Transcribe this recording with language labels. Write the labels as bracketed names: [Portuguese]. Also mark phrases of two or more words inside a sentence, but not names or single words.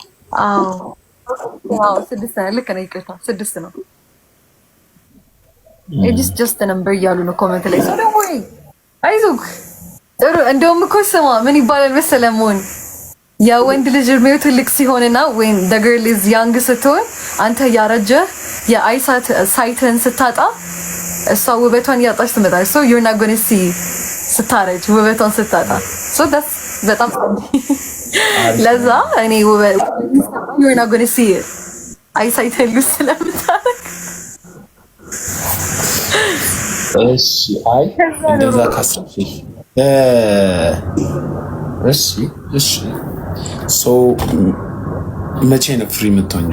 [Amharic] አዎ 6 ነው። ልክ ነው። ይቅርታ 6 ነው። [English] age's just number [Amharic] እያሉ ነው ኮሜንት ላይ። ሰው ደግሞ አይዞህ ጥሩ። እንደውም እኮ ስማ ምን ይባላል መሰለህ መሆን የወንድ ልጅ እድሜው ትልቅ ሲሆንና ወይም [English] the girl is young [Amharic] ስትሆን አንተ ያረጀህ የአይሳት ሳይትን ስታጣ እሷ ውበቷን እያጣች ትመጣለች። [English] so you're not going to see [Amharic] ስታረጅ ውበቷን ስታጣ [English] so that's [Amharic] በጣም ለዛ እኔ ውበት [English] you're not going to see it eyesight loss [Amharic] ስለምታረግ እሺ አይ እንደዛ ካሰብሽ እሺ ሶ መቼ ነው ፍሪ የምትሆኚው?